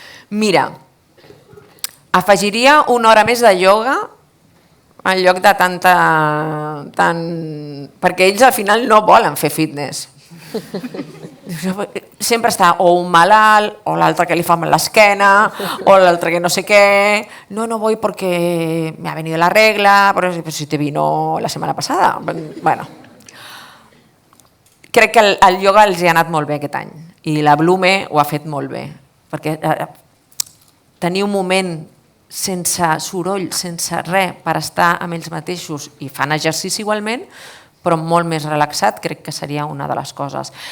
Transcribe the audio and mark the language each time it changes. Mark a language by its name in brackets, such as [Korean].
[Catalan] Mira, afegiria una hora més de ioga en lloc de tanta... Perquè ells al final no volen fer fitness. Sempre està o un malalt o l'altre que li fa mal l'esquena o l'altre que no sé què. [Spanish] No voy porque me ha venido la regla, pero si te vino [Catalan] la setmana passada. Bueno, crec que el ioga els hi ha anat molt bé aquest any i la Blume ho ha fet molt bé, perquè tenir un moment sense soroll, sense res, per estar amb ells mateixos i fan exercici igualment, però molt més relaxat, crec que seria una de les coses.